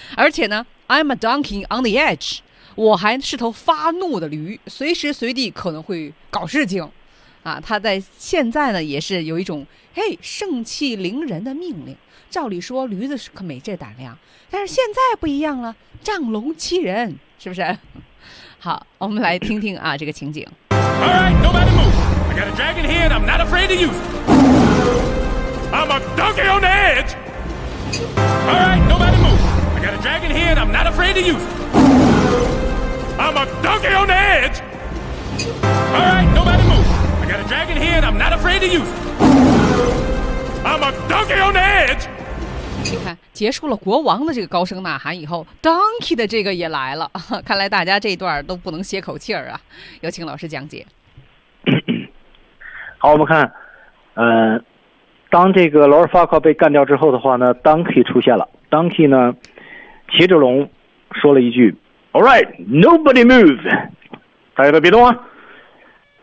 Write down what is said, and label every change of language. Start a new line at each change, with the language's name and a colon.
Chinese: 而且呢
English: I'm a donkey on the edge,
Chinese: 我还是头发怒的驴，随时随地可能会搞事情啊！他在现在呢也是有一种嘿，盛气凌人的命令，照理说驴子可没这胆量，但是现在不一样了，仗龙欺人，是不是？好，我们来听听啊，这个情景。
English: All right, nobody move. I got a dragon here, and I'm not afraid to use it. I'm a donkey on the edge. All right, nobody move. I got a dragon here, and I'm not afraid to use it. I'm a donkey on the edge. All right, nobody move. I got a dragon here, and I'm not afraid to use it. I'm a donkey on the edge.
Chinese: 你看，结束了国王的这个高声呐喊以后 ，Donkey 的这个也来了。看来大家这一段都不能歇口气儿啊！有请老师讲解。好，我们看，当这个 Lord Farquaad 被干掉之后的话呢 ，Donkey 出现了。 Donkey 呢，骑着龙说了一句 ：
English: “All right, nobody move，
Chinese: 大家都别动啊。”